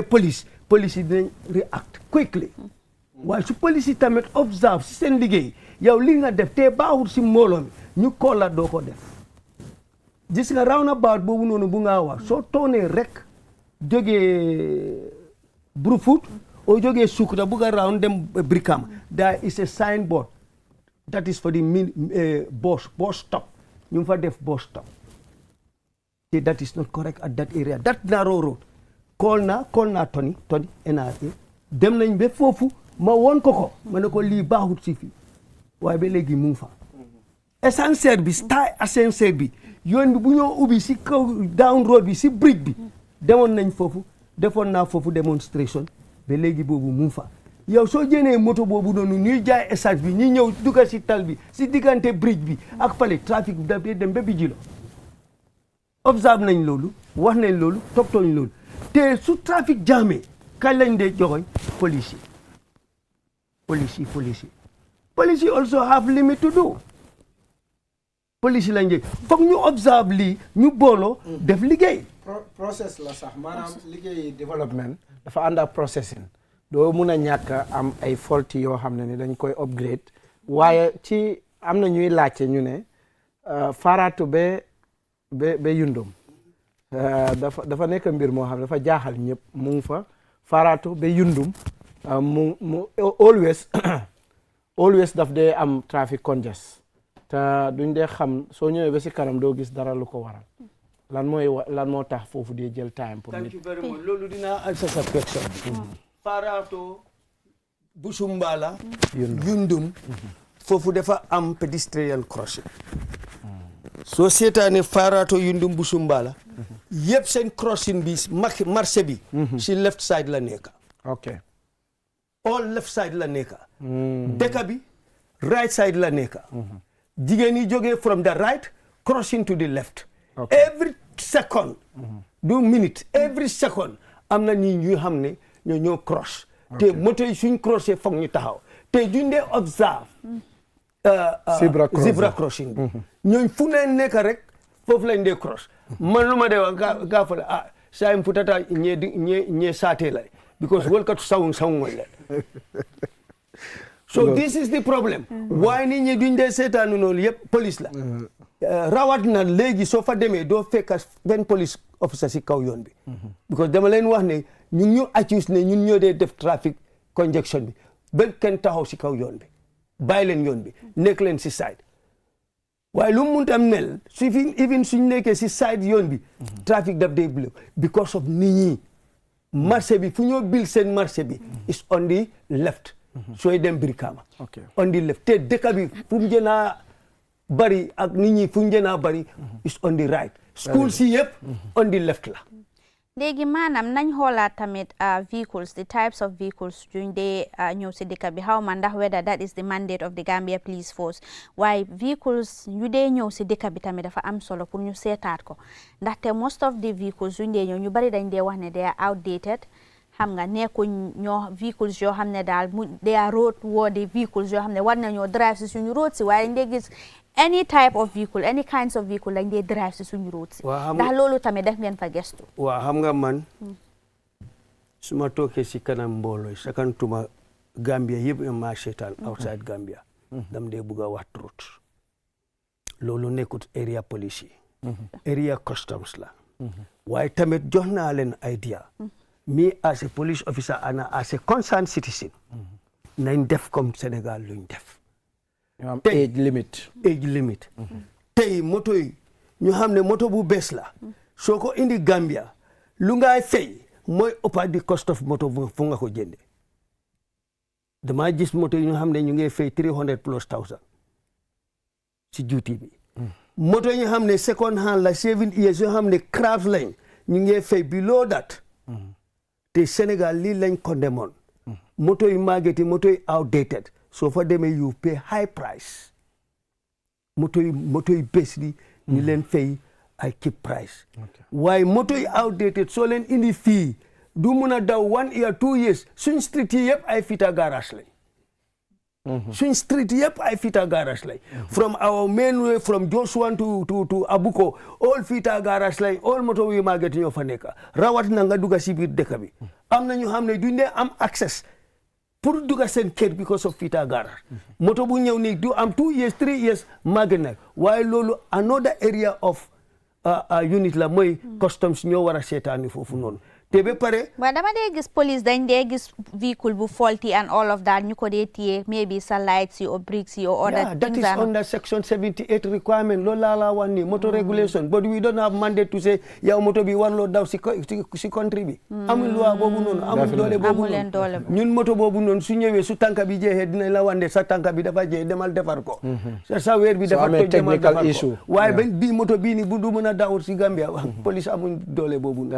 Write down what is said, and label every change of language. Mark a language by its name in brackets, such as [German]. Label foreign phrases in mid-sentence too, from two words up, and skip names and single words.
[Wolof] police yi dinañ [English] react quickly [Wolof] waaye su police yi tamit observe si seen liggéey yow li nga def te baaxul si mbooloo mi ñu kool la doo ko def gis nga roundabout boobu noonu bu nga wax soo toonee rek jógee Brufut o jógee Sukuta bu nga round [English] dem Brikama there is a signboard that is for the bus stop [Wolof] ñu fa def [English] bus stop te that is not correct at that area that narrow road call naa Tony NRA [Wolof] dem nañ ba foofu ma won ko ma ne ko lii baaxut si fii waaye ba léegi mu ngi fa ascenseur bi star ascenseur bi yoon bi bu ñoo ubbi si kaw [English] down road [Wolof] bi si bridge bi demoon nañ foofu defoon naa foofu demonstration ba léegi boobu mu ngi fa yow soo jënee moto boobu noonu ñuy jaay essence bi ñi ñëw dugga si tal bi si diggante bridge bi ak fale trafic bi daf dee dem ba Bijilo observe nañ loolu wax nañ loolu toppatooñ loolu te su trafic jaamee kañ lañ dee joxoñ police yi [English] also have limit to do [Wolof] police lañ dee foog ñu observe lii ñu booloo def liggéey process la sax maanaam liggéey développement dafa ànd ak processing doo mun a ñàkk am ay faulty yoo xam ne ni dañ koy upgrade waaye ci am na ñuy laajte ñu ne Faratu ba Yundum dafa nekk mbir moo xam ne dafa jaaxal ñëpp mu ngi fa Faratu ba Yundum mu always daf dee am [English] traffic congest [Wolof] te duñ dee xam soo ñëwee ba si kanam doo gis dara lu ko waral lan moo tax foofu dee jël time pour [English] thank you very much [Wolof] loolu dinaa answer sa question bi Faratu Busumbala Yundum foofu dafa am [English] pedestrian crossing [Wolof] soo seetaane Faratu Yundum Busumbala yëpp seen crossing bi marché bi si [English] left side [Wolof] la nekk ok [English] all left side [Wolof] la nekk dëkk bi [English] right side [Wolof] la nekk jigéen yi jógee [English] from the right crossing to the left every second [Wolof] du minute [English] every second [Wolof] am na ñi xam ne ñoo cross te moto yi suñ crossé foog ñu taxaw te duñ dee observe [English] zebra crossing [Wolof] bi ñooñ fu ne nekk rek foofu lañ dee cross man lu ma dee wax gaa fa la saa yim futata ñee saate la because wolkatu sawun la [English] so this is the problem [Wolof] waaye nit ñi duñ dee seetaanu noonu yëpp police la rawat na léegi soo fa demee doo fekk benn [English] police officer [Wolof] si kaw yoon bi because dama leen wax ne ñu accuse ne ñun ñoo dee def [English] traffic congestion [Wolof] bi benn kenn taxaw si kaw yoon bi bàyyi leen yoon bi nekk leen si side waaye lu mu munti am mel su fi even suñ nekkee si side yoon bi traffic daf dee blow [English] because of [Wolof] nit ñi marché bi fu ñoo bil seen marché bi [English] is on the left [Wolof] sooy dem Brikama [English] on the left [Wolof] te dëkk bi fu mu gën a bari ak nit ñi fu mu gën a bari [English] is on the right [Wolof] school si yëpp [English] on the left [Wolof] la léegi maanaam nañ xoolaat tamit vehicles [English] the types of vehicles [Wolof] duñ dee ñëw si dëkk bi xaw ma ndax [English] whether that is the mandate of the Gambia Police [Wolof] Force waaye vehicles yu dee ñëw si dëkk bi tamit dafa am solo pour ñu seetaat ko ndaxte [English] most of the vehicles [Wolof] yuñ dee ñëw ñu bari dañ dee wax ne [English] they are outdated [Wolof] xam nga nekkuñ ñoo vehicles yoo xam ne daal [English] they are road worthy vehicles [Wolof] yoo xam ne war nañoo drive si suñu road si waaye dañ dee gis [English] any type of vehicle any kinds of vehicle [Wolof] lañ dee drive si suñu road si ndax loolu tamit def ngeen fa gestu waaw xam nga man su ma tookee si kanam mbooloo sakantuma Gambia yëpp ma seetaan outside Gambia dam dee bugg a wax route loolu nekkut area police yi area customs la waaye tamit jox naa leen idea [English] me as a police officer and as a concerned citizen [Wolof] nañ def comme Sénégal luñ def [English] age limit [Wolof] tey moto yi ñu xam ne moto bu bees la soo ko indi Gambia lu ngay fay mooy ëppa di [English] cost of [Wolof] moto fu nga ko jënde dama gis moto yi ñu xam ne ñu ngi fay 300,000+ si duty bi moto yi ñu xam ne [English] second hand [Wolof] la 7 years yoo xam ne craft lañ ñu ngi fay below that te Sénégal lii lañ ko demoon moto yi màgget yi moto yi outdated soo fa demee [English] you pay high price [Wolof] moto yi bés li ñu leen fay ay [English] cheap price [Wolof] waaye moto yi outdated soo leen indi fii du mun a daw 1 year 2 years suñ street yi yëpp ay fita garage lañ suñ street yëpp ay fita garage lañ [English] from our main way from Joshua to Abuko [Wolof] all fita garage lañ all moto yu màgget ñoo fa nekk rawat na nga dugga si biir dëkk bi am na ñu xam ne duñ dee am access pour dugga seen kër [English] because of [Wolof] fita garage moto bu ñëw nii du am 2 years 3 years màgget na waaye loolu [English] another area of unit [Wolof] la mooy customs ñoo war a seetaani foofu noonu te ba pare waaye dama dee gis police dañ dee gis vehicle bu faulty [English] and all of that [Wolof] ñu ko dee téye maybe sa lights yi or bricks yi or other [English] that things is under section 78 requirement [Wolof] loolu laa wax ni [English] motor regulation but we don't have mandate to say [Wolof] yow moto bi warloo daw si country bi amul loi boobu noonu amul doole boobu noonu ñun moto boobu noonu su ñëwee su tànka bi jeexee dinañ la wande sa tànka bi dafa jeex demal defar ko sa weer bi dafa toj demal defar ko waaye bii moto bii ni bu du mën a daw si Gambia police amuñ doole boobu noonu